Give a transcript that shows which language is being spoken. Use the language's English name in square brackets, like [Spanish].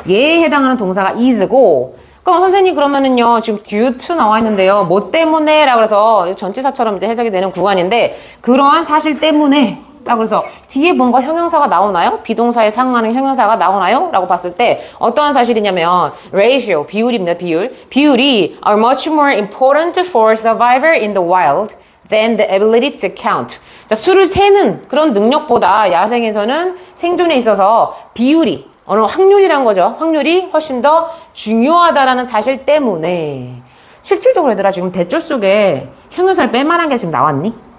[Korean] 얘에 해당하는 동사가 is고 그럼 선생님 그러면은요 지금 [English] due to [Korean] 나와 있는데요. 뭐 때문에 라고 해서 전치사처럼 이제 해석이 되는 구간인데 그러한 사실 때문에 라고 해서 뒤에 뭔가 형용사가 나오나요? 비동사에 상응하는 형용사가 나오나요? 라고 봤을 때 어떠한 사실이냐면 ratio, 비율입니다. 비율이 [English] are much more important for survivor in the wild than the ability to count. [Korean] 자, 수를 세는 그런 능력보다 야생에서는 생존에 있어서 비율이 어느 확률이란 거죠. 확률이 훨씬 더 중요하다라는 사실 때문에 실질적으로 얘들아 지금 대절 속에 형용사를 뺄 만한 게 지금 나왔니?